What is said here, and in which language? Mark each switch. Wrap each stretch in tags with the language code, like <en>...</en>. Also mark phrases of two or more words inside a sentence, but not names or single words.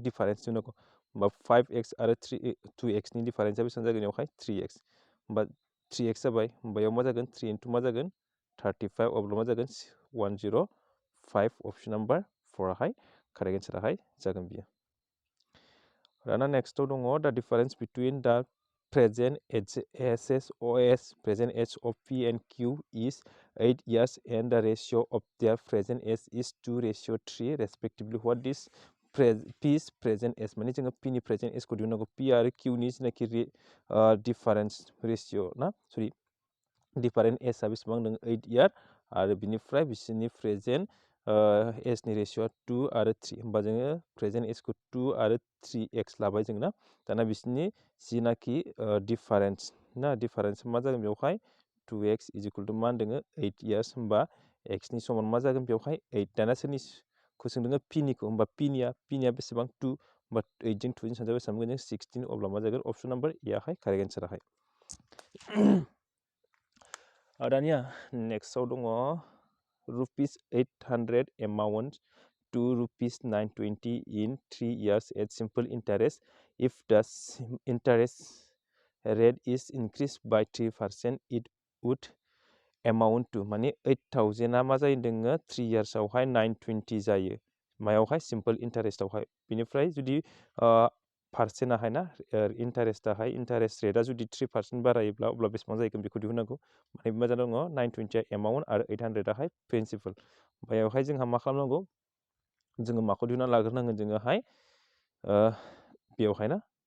<brx>डिफारेन्स दिहुननांगौ होमबा 5x आरो 2x नि डिफारेन्सआ बेसेबां जागोन बेवहाय 3x होमबा 3x जाबाय होमबा बेयाव मा जागोन 3 into मा जागोन 35 अब्ला मा जागोन 105</brx> <en>option number</en> <brx>4 आवहाय कारेक्ट एन्साराहाय जागोन बियो दाना नेक्स्टआव दङ दा</brx> <en>difference between the present present age of P and Q is 8 years and the ratio of their present age is 2:3 respectively. What is P's present age?</en> <brx>माने जोङो P नि</brx> <en>present age</en> <brx>खौ दिहुननांगौ P आरो Q नि जेनाखि</brx> <en>difference ratio</en> <brx>ना</brx> <en>sorry different age</en> <brx>आ बेसेबां दङ 8 year आरो बिनिफ्राय बिसोरनि</brx> <en>present age</en> <brx>नि ratio 2 आरो 3 होमबा जोङो present age खौ 2 आरो 3x लाबाय जों ना दाना बिसोरनि जिनाखि डिफारेन्स ना डिफारेन्स मा जागोन बेवहाय 2x</brx> <en>is equal to</en> <brx>मा होनदों 8 years होमबा x नि समान मा जागोन बेवहाय 8 दाना सोरनिखौ सोंदों p निखौ होमबा p निया बेसेबां 2 होमबा 8 जों 2 जों सानजाबा बेसेबां मोनगोन 16 अब्ला मा जागोन</brx> <en>option number</en> <brx>ए आवहाय कारेक्ट एन्साराहाय दानिया नेक्स्टआव दङ</brx> <en>₹800 amount to ₹920 in 3 years at simple interest. If the interest rate is increased by 3%, it would amount to</en> <brx>माने 8,000 मा जायो दोङो 3 years आवहाय 920 जायो मायावहाय सिम्पल इन्टारेस्टआवहाय बिनिफ्राय जुदि पार्सेन्टआहाय ना इन्टारेस्टआहाय इन्टारेस्ट रेटआ जुदि 3% बारायोब्ला अब्ला बेसेबां जाहैगोन बेखौ दिहुननांगौ माने मा दङ 920 एमाउन्ट आरो 800 आवहाय प्रिन्सिपल बेयावहाय जोंहा मा खालामनांगौ जोङो माखौ दिहुनना लाग्रोनांगोन जोङोहाय बेवहाय ना</brx>